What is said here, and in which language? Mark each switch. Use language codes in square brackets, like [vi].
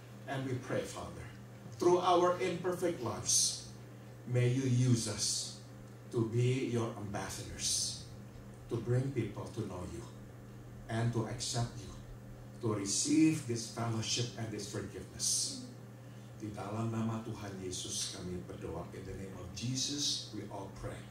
[en] And we pray, Father, through our imperfect lives, may you use us to be your ambassadors, to bring people to know you and to accept you, to receive this fellowship and this forgiveness. [id] Di dalam nama Tuhan Yesus kami berdoa. [en] In the name of Jesus we all pray.